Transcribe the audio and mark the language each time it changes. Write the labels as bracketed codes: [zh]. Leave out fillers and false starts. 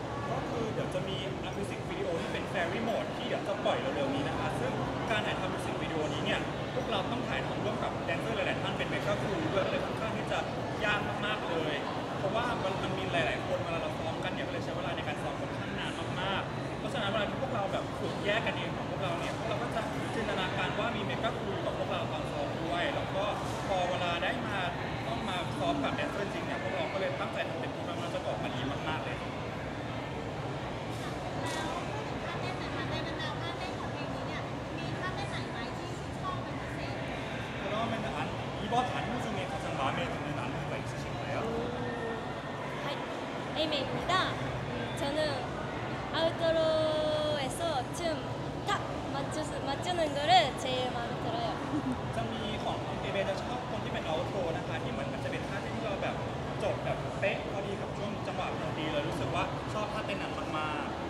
[th] ก็คือเดี๋ยวจะมีมิวสิกวิดีโอที่เป็น Fairy Mode ที่เดี๋ยวจะปล่อยเร็วๆนี้นะคะซึ่งการถ่ายทำมิวสิกวิดีโอนี้เนี่ยพวกเราต้องถ่ายทำร่วมกับแดนเซอร์หลายๆท่านเป็นเมกาครูด้วยก็เลยค่อนข้างที่จะยากมากๆเลย เพราะว่ามันมีหลายๆคนเวลาเราซ้อมกันเนี่ยก็เลยใช้เวลาในการซ้อมค่อนข้างนานมากๆเพราะฉะนั้นเวลาที่พวกเราแบบฝึกแยกกันเองของพวกเราเนี่ยพวกเราก็จะจินตนาการว่ามีเมกาครูกับพวกเราตอนซ้อมด้วยแล้วก็พอเวลาได้มาต้องมาซ้อมกับแดนเซอร์จริงเนี่ยพวกเราก็เลยตั้งใจทำเป็นทีมมันจะออกมาดีมากๆเลย ท่าเต้นนะคะในบรรดาท่าเต้นของเพลงนี้เนี่ยมีท่าเต้นไหนไหมที่ชื่นชอบเป็นพิเศษ [ko] 그러면 이번 안무 중에 가장 마음에 드는 안무가 있으신가요? 하이, 에이메이입니다. 저는 아우트로에서 춤 딱 맞추는 거를 제일 마음에 들어요. [th] จะมีของเอเบจะชอบคนที่เป็นเอาโทนะคะที่เหมือนมันจะเป็นท่าเต้นที่เราแบบจบแบบเป๊ะพอดีกับช่วงจังหวะพอดีเลยรู้สึกว่าชอบท่าเต้นนั้นมาก